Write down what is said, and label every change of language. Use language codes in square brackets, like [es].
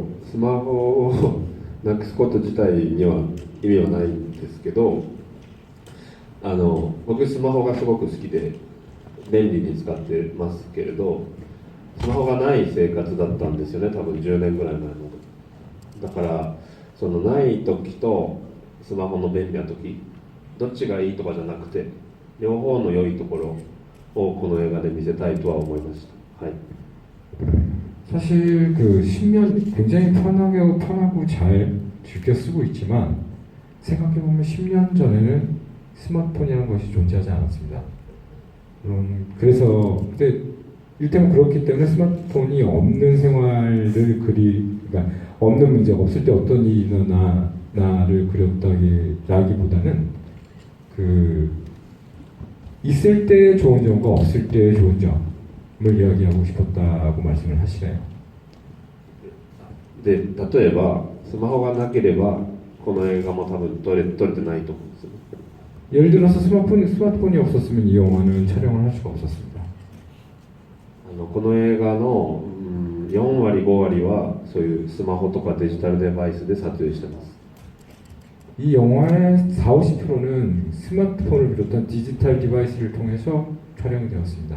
[ja] スマホをなくすこと自体には意味はないんですけど、僕スマホがすごく好きで便利に使ってますけれど、スマホがない生活だったんですよね、多分10年ぐらい前の。だからそのない時とスマホの便利な時、どっちがいいとかじゃなくて両方の良いところをこの映画で見せたいとは思いました。はい。 [ko] 사실 10년 굉장히 편하고 잘 즐겨 쓰고 있지만 생각해보면 10년 전에는 스마트폰이라는 것이 존재하지 않았습니다. 물론 그래서 근데 일테면 그렇기 때문에 스마트폰이 없는 생활을 그러니까 없는 문제가 없을 때 어떤 일이 일어나를 그렸다기보다는 있을 때 좋은 점과 없을 때 좋은 점을 이야기하고 싶었다고 말씀을 하시네요. [ja] で、例えばスマホがなければこの映画も多分撮れてないと思うんですよ。 [ko] 예를 들어서 스마트폰이 없었으면 이 영화는 촬영을 할 수가 없었습니다. [ja] この映画の4割5割はそういうスマホとかデジタルデバイスで撮影してます。 [ko] 이 영화의 40~50%는 스마트폰을 비롯한 디지털 디바이스를 통해서 촬영이 되었습니다.